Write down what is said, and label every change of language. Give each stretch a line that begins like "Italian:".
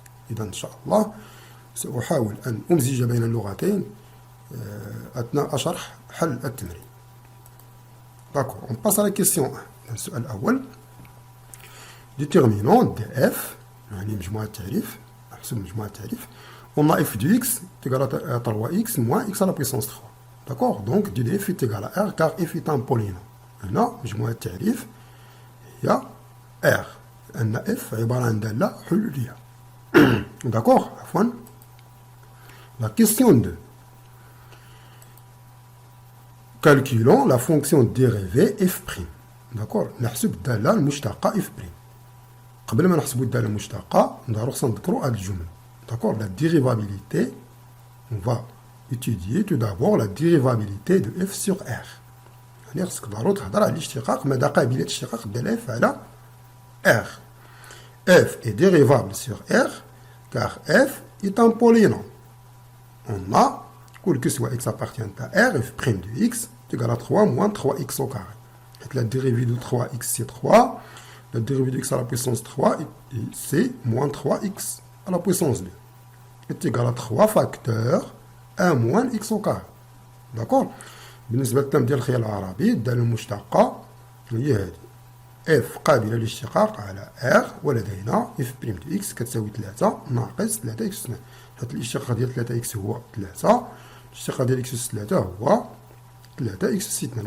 Arabic: إذا إن شاء الله سأحاول أن أمزج بين اللغتين أثناء شرح حل التمرين.
French: D'accord, on passe à la question 1.
Arabic: السؤال الأول،
French: déterminant df،
Arabic: يعني مجموعة التعريف، نحسب مجموعة التعريف.
French: On a f de x est égal à 3x moins x à la puissance 3. D'accord, donc df est égal à r car f est un polynôme.
Arabic: هنا مجموعة التعريف هي r، لأن f عبارة عن دالة حلولية. D'accord, عفوا.
French: La question 2. Calculons la fonction dérivée f'.
Arabic: D'accord. نحسب الدالة المشتقة f'. قبل ما نحسب الدالة المشتقة خصنا نذكروا هاد الجملة.
French: D'accord. La dérivabilité, on va étudier tout d'abord la dérivabilité de f sur r.
Arabic: يعني خصك ضروري تهضر على الاشتقاق مدى قابلية اشتقاق الدالة f على r.
French: f est dérivable sur r car f est un polynôme. On a quel que soit x appartient à r, f' de x est égal à 3 moins 3x au carré. La dérivée de 3x c'est 3, la dérivée de x à la puissance 3 c'est moins 3x à la puissance 2 est égal à 3 facteurs 1 moins x au carré. d'accord.
Arabic: بالنسبة للتم ديال الخيال العربي الدالة المشتقة هي هذه f قابلة للاشتقاق على r ولدينا f' de x كتساوي 3 ناقص 3x 2. حيت الاشتقاق ديال 3x هو 3، الاشتقاق ديال x أس 3 هو 3x أس 2.